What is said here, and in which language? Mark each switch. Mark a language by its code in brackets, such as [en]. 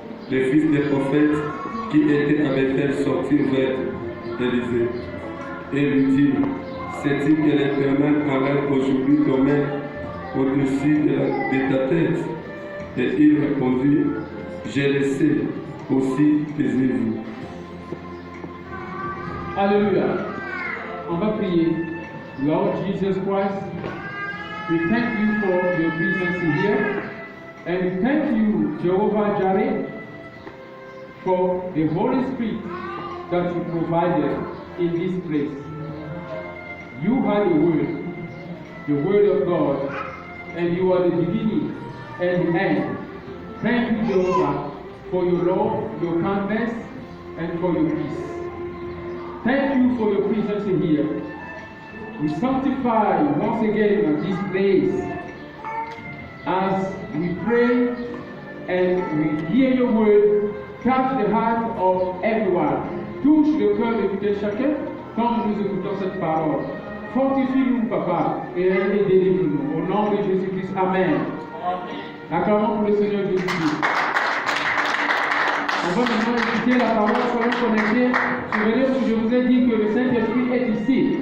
[fr] Les fils des prophètes qui étaient à Bethel sortirent vers Élisée et lui dirent, sais-tu que l'Éternel enlève aujourd'hui ton main au-dessus de ta tête? Et il répondit, j'ai laissé aussi taisez-vous. Alléluia. On va prier. [en] Lord Jesus Christ, we thank you for your presence here. And we thank you, Jehovah Jireh, for the Holy Spirit that you provided in this place. You are the Word of God, and you are the beginning and the end. Thank you, Jehovah, for your love, your kindness, and for your peace. Thank you for your presence here. We sanctify once again this place as we pray and we hear your word, touch the heart of everyone. [fr] Touche le cœur de tout et chacun quand nous écoutons cette parole. Fortifie-nous, Papa, et délivre-nous. Au nom de Jésus-Christ, Amen. Acclamons pour le Seigneur Jésus-Christ. On va maintenant écouter la parole, soyons connectés. Souvenez-vous que je vous ai dit que le Saint-Esprit est ici.